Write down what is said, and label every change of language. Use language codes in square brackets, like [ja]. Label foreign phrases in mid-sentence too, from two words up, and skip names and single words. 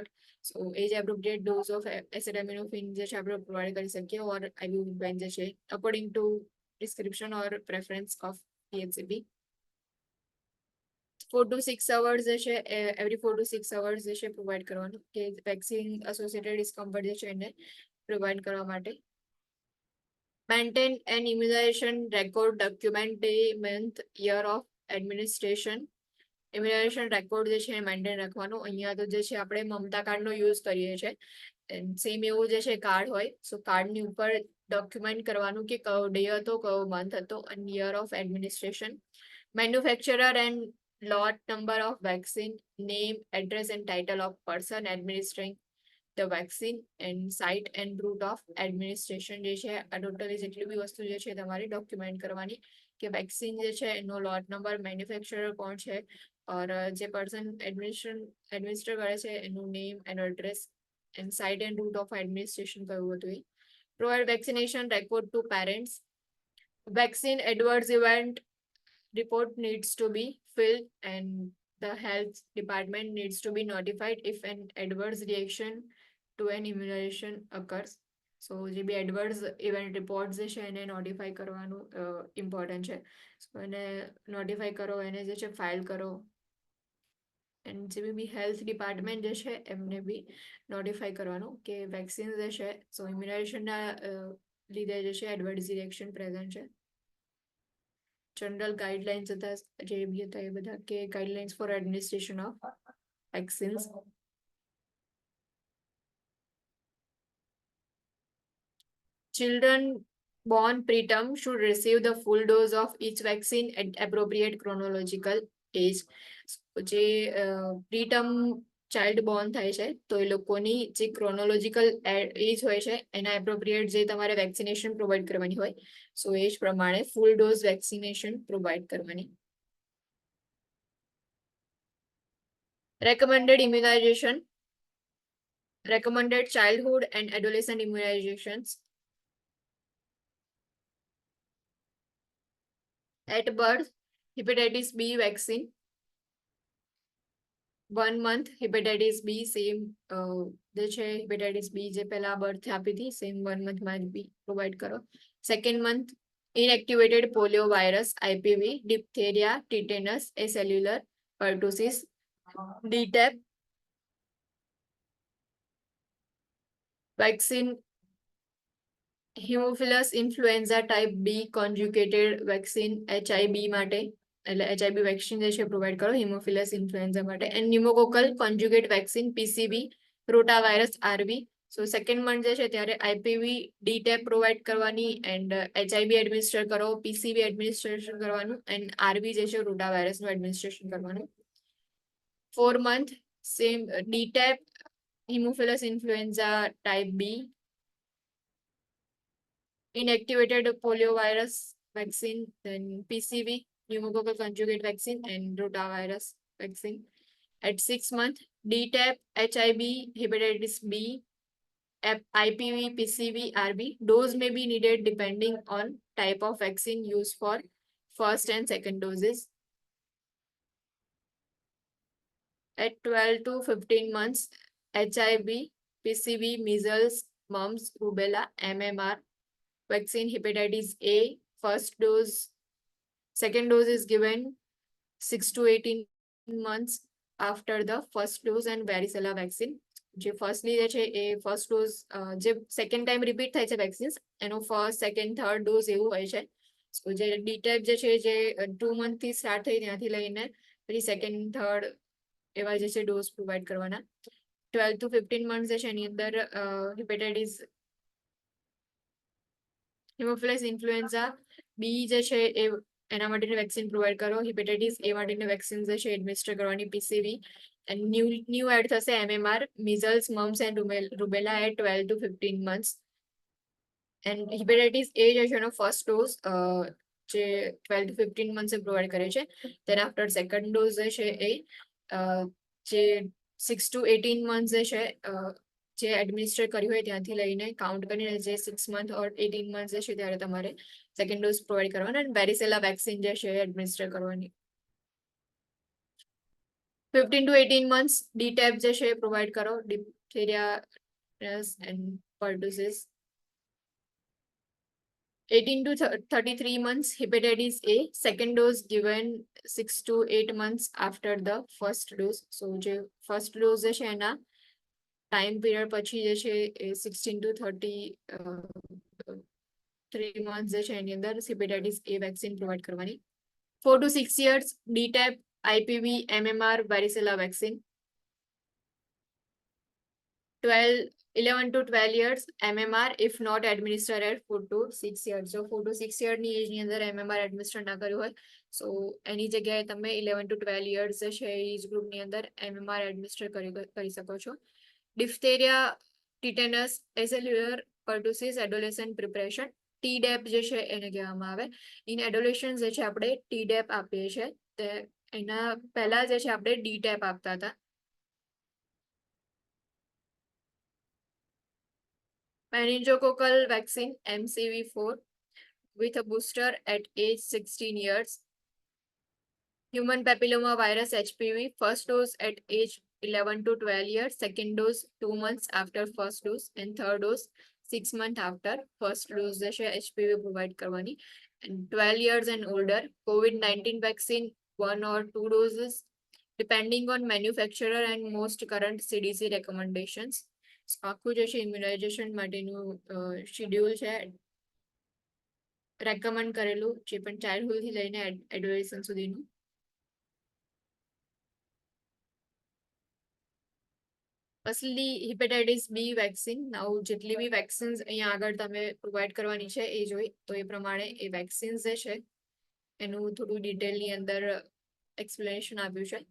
[en] So age appropriate dose of acetaminophen [gu] જે છે આપણે પ્રોવાઈડ કરી શકીએ [en] or ibuprofen [gu] જે છે [en] according to prescription or preference of PHCP. 4 to 6 hours [gu] જે છે [en] every 4 to 6 hours [gu] જે છે પ્રોવાઈડ કરવાનું કે [en] vaccine associated discomfort [gu] જે છે એને પ્રોવાઈડ કરવા માટે. [en] Maintain an immunization record document day month year of administration. immunization record [gu] જે છે એ મેન્ટેન રાખવાનું. અહીંયા તો જે છે આપણે મમતા કાર્ડનો યુઝ કરીએ છીએ સેમ એવું જે છે કાર્ડ હોય સો કાર્ડની ઉપર ડોક્યુમેન્ટ કરવાનું કે કયો ડે હતો કયો મંથ હતો અને [en] year of administration. manufacturer and lot number of vaccine, name, address and title of person administering the vaccine and site and route of administration [gu] જે છે આ ટોટલી જેટલી બી વસ્તુ જે છે તમારે ડોક્યુમેન્ટ કરવાની કે વેક્સિન જે છે એનો [en] lot number [gu] મેન્યુફેક્ચરર કોણ છે ઓર જે પર્સન એડમિનિસ્ટર કરે છે એનું નેમ એનું [en] address and site and route of administration [gu] કયું હતું એ [en] Provide vaccination record to parents. Vaccine adverse event report needs to be filled and the health department needs to be notified if an adverse reaction to an immunization occurs. [gu] So જે બી [en] adverse event reports [gu] છે એને notify કરવાનું important છે. So એને notify કરો, એને જે છે file કરો. And જે બી [en] health department [gu] જે છે એમને બી notify કરવાનું કે vaccine જે છે so immunization ના લીધે જે છે [en] adverse reaction [gu] present છે. [en] General guidelines [gu] હતા જે બી હતા એ બધા કે [en] guidelines for administration of vaccines. Children born preterm should receive the full dose of each vaccine at appropriate chronological age. જે preterm ચાઇલ્ડ બોર્ન થાય છે તો એ લોકોની જે ક્રોનોલોજીકલ એજ હોય છે એના એપ્રોપ્રિએટ જે તમારે વેક્સિનેશન પ્રોવાઈડ કરવાની હોય સો એજ પ્રમાણે ફૂલ ડોઝ વેક્સિનેશન પ્રોવાઈડ કરવાની. Recommended immunization. Recommended childhood and adolescent immunizations. At birth, hepatitis B vaccine. 1 month hepatitis B same [gu] જે છે [en] hepatitis B [gu] જે પહેલા બર્થ આપી હતી સેમ [en] 1 month [gu] માં બી પ્રોવાઈડ કરો. [en] Second month inactivated polio virus IPV, diphtheria, tetanus, acellular pertussis, DTaP vaccine, hemophilus influenza type B conjugated vaccine HIB [gu] માટે એટલે [en] HIB vaccine [gu] જે છે પ્રોવાઈડ કરો [en] hemophilus influenza [gu] માટે એન્ડ [en] pneumococcal conjugate vaccine PCV, rotavirus RV. [gu] સો [en] second month [gu] જે છે ત્યારે IPV DTaP પ્રોવાઈડ કરવાની એન્ડ HIB એડમિનિસ્ટર કરો, PCV એડમિનિસ્ટ્રેશન કરવાનું એન્ડ RV જે છે રોટાવાયરસનું એડમિનિસ્ટ્રેશન કરવાનું. [en] 4 month same DTaP, hemophilus influenza type B, inactivated poliovirus vaccine, then PCV, pneumococcal conjugate vaccine, and rotavirus vaccine. At 6 months, DTaP, HIB, hepatitis B, IPV, PCV, RB. Dose may be needed depending on type of vaccine used for first and second doses. At 12 to 15 months, HIB, PCV, measles, mumps, rubella, MMR, vaccine hepatitis A, first dose, second dose is given 6 to 18 months after the first dose and varicella vaccine. [gu] જે ફર્સ્ટલી જે છે એ [en] first dose [gu] જે સેકન્ડ ટાઈમ રિપીટ થાય છે વેક્સિન્સ એનો [en] first second third dose [gu] એવું હોય છે. સો જે DTaP જે છે જે 2 month થી સ્ટાર્ટ થઈ ત્યાંથી લઈને પછી [en] second third [gu] એવા જે છે ડોઝ પ્રોવાઈડ કરવાના. [en] 12 to 15 months [gu] જે છે એની અંદર [en] hepatitis hemophilus influenza B [gu] જે છે એ એના માટેની વેક્સિન પ્રોવાઈડ કરો. [en] hepatitis A [gu] માટેની વેક્સિન જે છે એડમિનિસ્ટર કરવાની [en] PCV and new add [gu] થશે MMR, [en] measles, mumps and rubella at 12 to 15 months. And hepatitis A [gu] જે છે એનો [en] first dose [gu] જે [en] 12 to 15 months [gu] એ પ્રોવાઈડ કરે છે. [en] then after second dose [gu] જે છે એ જે [en] 6 to 18 months [gu] જે છે જે એડમિનિસ્ટર કર્યું હોય ત્યાંથી લઈને કાઉન્ટ કરીને જે [en] 6 month or 18 months [gu] જે છે ત્યારે તમારે [en] second dose [gu] પ્રોવાઈડ કરવાનો અને [en] varicella vaccine [gu] જે છે એડમિનિસ્ટર કરવાની. [en] 15 to 18 months DTaP [gu] જે છે પ્રોવાઈડ કરો, [en] diphtheria and pertussis. 18 to 33 months hepatitis A, second dose given 6 to 8 months after the first dose. [gu] So જે [en] first dose [gu] જે છે એના [en] time period [gu] પછી જે છે એ [en] 16 to 33 months [gu] જે છે એની અંદર [en] hepatitis A vaccine [gu] પ્રોવાઈડ કરવાની. [en] 4 to 6 years DTaP, IPV, MMR, varicella vaccine. 11 to 12 years MMR if not administered at 4 to 6 years. [gu] So [en] 4 to 6 year [gu] ની એજ ની અંદર MMR એડમિનિસ્ટર ના કર્યું હોય સો એની જગ્યાએ તમે [en] 11 to 12 years [gu] જે છે [en] age group [gu] ની અંદર MMR એડમિનિસ્ટર કરી શકો છો. [en] Diphtheria, tetanus, acellular pertussis, adolescent preparation. [gu] TDAP જે છે એને કહેવામાં આવે. [en] in adolescence [gu] જે છે આપણે TDAP આપીએ છીએ તે એના પહેલા જે છે આપણે DTaP આપતા હતા. [en] meningococcal vaccine MCV4 with a booster at age 16 years. Human papilloma virus HPV, first dose at age 11 to 12 years, second dose 2 months after first dose, and third dose 6 months after first dose [gu] જે છે HPV provide કરવાની. [en] And 12 years and older, COVID-19 vaccine 1 or 2 doses, depending on manufacturer and most current CDC recommendations. [gu] આખું જે છે ઇમ્યુનાઇઝેશન માટેનું શેડ્યુલ છે રેકમેન્ડ કરેલું, જે પણ ચાઇલ્ડહુડ થી લઈને એડોલેસન્ટ સુધીનું. અસલી [en] hepatitis B vaccine [gu] નાઉ જેટલી બી વેક્સિન્સ અહીંયા આગળ તમે પ્રોવાઈડ કરવાની છે એ જોઈ તો એ પ્રમાણે એ વેક્સિન્સ જે છે એનું થોડું ડિટેલની અંદર એક્સપ્લેનેશન આપ્યું છે.